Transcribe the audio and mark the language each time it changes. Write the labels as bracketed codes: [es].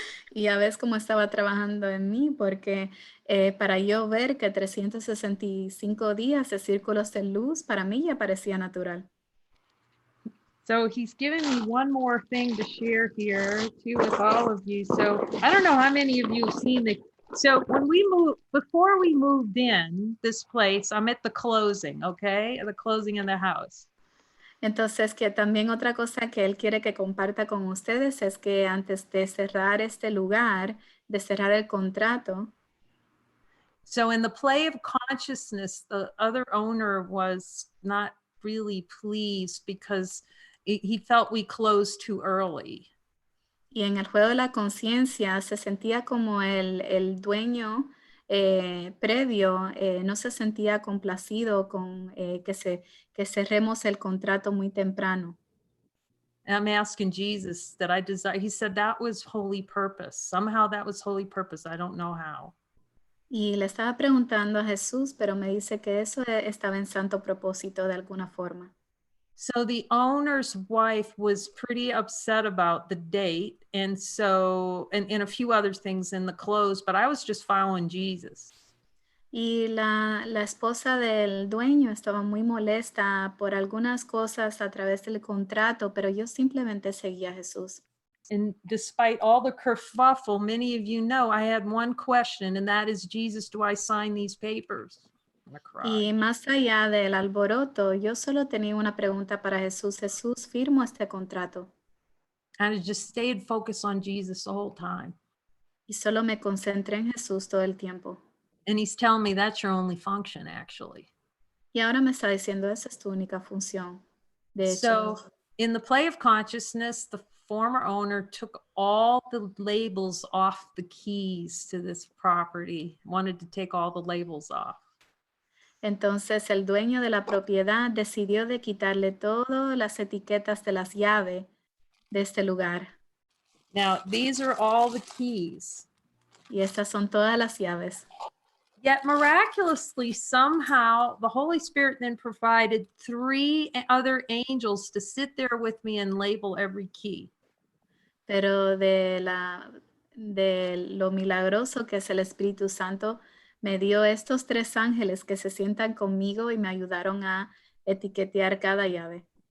[es] Y ya ves cómo estaba trabajando en mí, porque para yo ver que 365 días de círculos de luz, para mí ya parecía natural. [en] So he's given me one more thing to share here too with all of you. So I don't know how many of you have seen the, so before we moved in this place, I'm at the closing, okay? The closing in the house. [es] Entonces, que también otra cosa que él quiere que comparta con ustedes es que antes de cerrar este lugar, de cerrar el contrato. [en] So in the play of consciousness, the other owner was not really pleased because he felt we closed too early. [es] Y en el juego de la conciencia se sentía como el dueño previo no se sentía complacido con que cerremos el contrato muy temprano. [en] And I'm asking Jesus that I desire. He said that was holy purpose. Somehow that was holy purpose. I don't know how. [es] Y le estaba preguntando a Jesús, pero me dice que eso estaba en santo propósito de alguna forma. [en] So the owner's wife was pretty upset about the date, and so and a few other things in the close, but I was just following Jesus. [es] Y la esposa del dueño estaba muy molesta por algunas cosas a través del contrato, pero yo simplemente seguía a Jesús. [en] And despite all the kerfuffle, many of you know I had one question, and that is, Jesus, do I sign these papers? I'm gonna cry. [es] Y más allá del alboroto, yo solo tenía una pregunta para Jesús. Jesús, ¿firmo este contrato? [en] And I just stayed focused on Jesus the whole time. [es] Y solo me concentré en Jesús todo el tiempo. [en] And he's telling me that's your only function, actually. [es] Y ahora me está diciendo, esa es tu única función. De hecho, [en] So in the play of consciousness, the former owner took all the labels off the keys to this property, wanted to take all the labels off. [es] entonces el dueño de la propiedad decidió de quitarle todas las etiquetas de las llaves de este lugar. [en] Now, these are all the keys. [es] Y estas son todas las llaves. [en] Yet miraculously, somehow, the Holy Spirit then provided 3 other angels to sit there with me and label every key. [es] Pero de lo milagroso que es el Espíritu Santo, me dio estos 3 ángeles que se sientan conmigo y me ayudaron a etiquetear cada llave.